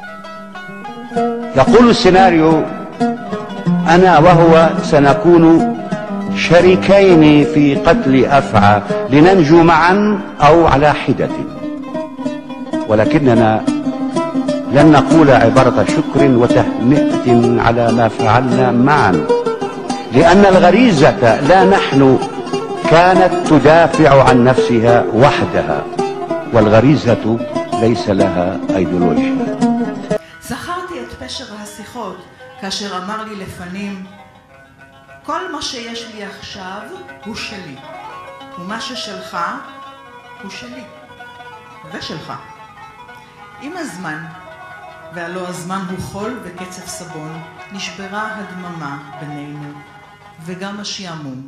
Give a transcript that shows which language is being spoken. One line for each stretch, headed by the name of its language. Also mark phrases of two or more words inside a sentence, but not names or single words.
Arabic: يقول السيناريو أنا وهو سنكون شريكين في قتل أفعى لننجو معا أو على حدة، ولكننا لن نقول عبارة شكر وتهنئة على ما فعلنا معا، لأن الغريزة لا نحن كانت تدافع عن نفسها وحدها، والغريزة ليس لها أيديولوجيا.
Hebrew: זכרתי את פשר השיחות כאשר אמר לי לפנים, כל מה שיש לי עכשיו הוא שלי, ומה ששלך הוא שלי ושלך. עם הזמן, והלא הזמן הוא חול וקצף סבון, נשברה הדממה בינינו וגם השעמום.